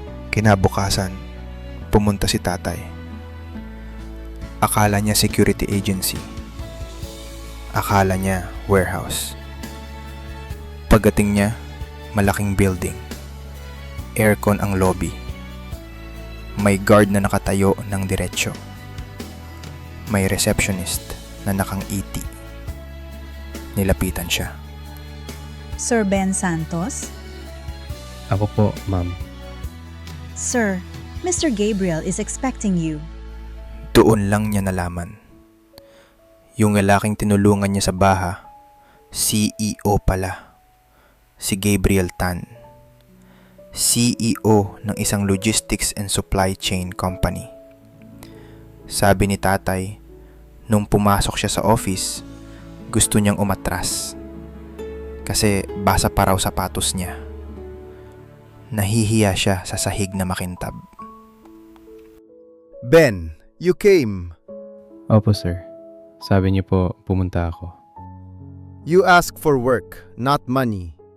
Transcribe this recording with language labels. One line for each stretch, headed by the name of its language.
Filipino: Kinabukasan, pumunta si tatay. Akala niya security agency. Akala niya warehouse. Pagdating niya, malaking building. Aircon ang lobby. May guard na nakatayo ng diretsyo. May receptionist na nakangiti. Nilapitan siya.
English: Sir Ben Santos?
Filipino: Ako po, ma'am.
English: Sir, Mr. Gabriel is expecting you.
Filipino: Doon lang niya nalaman. Yung lalaking tinulungan niya sa baha, CEO pala. Si Gabriel Tan.
English: CEO
Filipino: ng isang
English: logistics and supply chain company.
Filipino: Sabi ni tatay, nung pumasok siya sa office, gusto niyang umatras. Kasi basa pa raw sapatos niya. Nahihiya siya sa sahig na makintab.
English: Ben, you came.
Filipino: Opo, sir. Sabi niyo po, pumunta ako.
English: You asked for work, not money.